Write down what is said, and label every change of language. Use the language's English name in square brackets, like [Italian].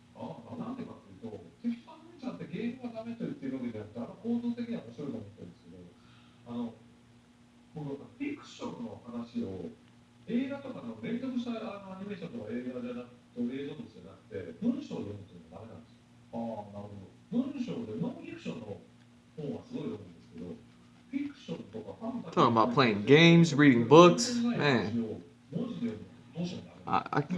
[Japanese] なんでかというと、テキストアドベンチャーってゲームがダメと言ってるわけじゃなくて、構造的には面白いと思ってるんですけど、僕フィクションの話を映画とかの連続したアニメーションとか映画じゃなくて、映像物じゃなくて、文章を読むっていうのはダメなんですよ。なるほど。文章でノンフィクションの本はすごい読むんですけど、フィクションとかファンタジー [English] Talking about playing games, reading books, man. [Japanese] 文字で読むとどうしてもダメ。